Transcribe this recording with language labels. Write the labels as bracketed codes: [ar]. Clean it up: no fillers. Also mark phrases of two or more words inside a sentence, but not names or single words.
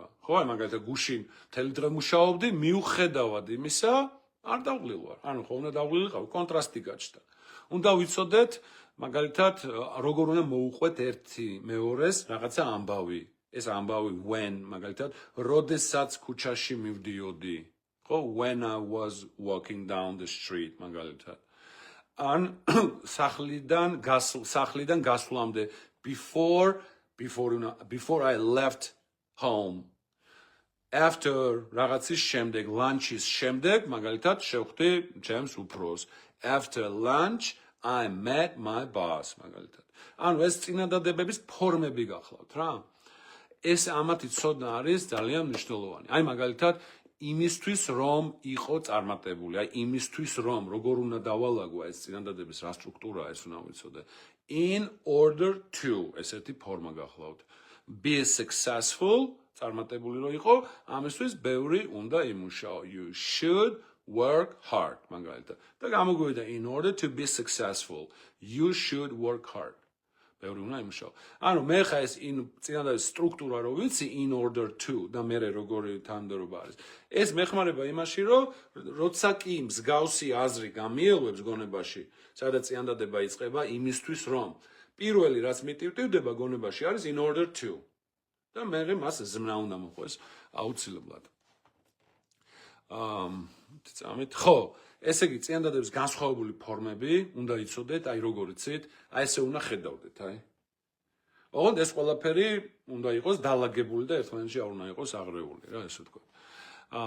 [ka] ხო, აი მაგალითად, გუშინ მთელი დღე მუშაობდი, მიუხედავად იმისა, არ დავღლილ ვარ. ანუ ხო უნდა დავღლილიყავი, კონტრასტი გაჩნდა. უნდა ვიცოდეთ, მაგალითად, როგორ უნდა მოუყვეთ ერთი მეორეს რაღაცა ამბავი. ეს ამბავი when, მაგალითად, როდესაც ქუჩაში მივდიოდი. ხო, [en] when I was walking down the street, [ka] მაგალითად. ან სახლიდან გასვლამდე [en] before I left home. [ka] After რაღაცის შემდეგ, lunch-ის შემდეგ, მაგალითად, შევხვდი ჩემს უფროს. [en] After lunch, I met my boss, [ka] მაგალითად. ანუ ეს წინადადებების ფორმები გახლავთ რა. ეს ამათი ცოდნა არის ძალიან მნიშვნელოვანი. აი მაგალითად, იმისთვის რომ იყო წარმატებული, აი იმისთვის რომ როგორ უნდა დავალაგო ეს წინადადების რა სტრუქტურაა, ეს უნდა ვიცოდე. [en] In order to, [ka] ესეთი ფორმა გახლავთ. [en] Be successful, [ka] წარმატებული რომ იყო, ამისთვის ბევრი უნდა იმუშაო. [en] You should work hard, [ka] მაგალითად. და გამოგვივიდა [en] in order to be successful, you should work hard. [ka] ბევრი უნდა იმუშაო. ანუ მე ხა ეს წინადადებების სტრუქტურა რო ვიცი [en] in order to [ka] და მე როგორი თანმიმდევრობა არის. ეს მეხმარება იმაში, რომ როცა კი მსგავსი აზრი გამიელვებს გონებაში, სადაც წინადადება იწყება იმისთვის, რომ პირველი რაც მიტივტივდება გონებაში არის [en] in order to [ka] და მე მას ზმნა უნდა მოყვეს აუცილებლად. წამით, ხო, ესე იგი წინადადების განსხვავებული ფორმები უნდა იცოდეთ, აი როგორ იცით, აი ესე უნდა ხედავდეთ, აი. ოღონდ ეს ყველაფერი უნდა იყოს დალაგებული და ერთმანეთში არ უნდა იყოს აღრეული, რა ესე ვთქვა.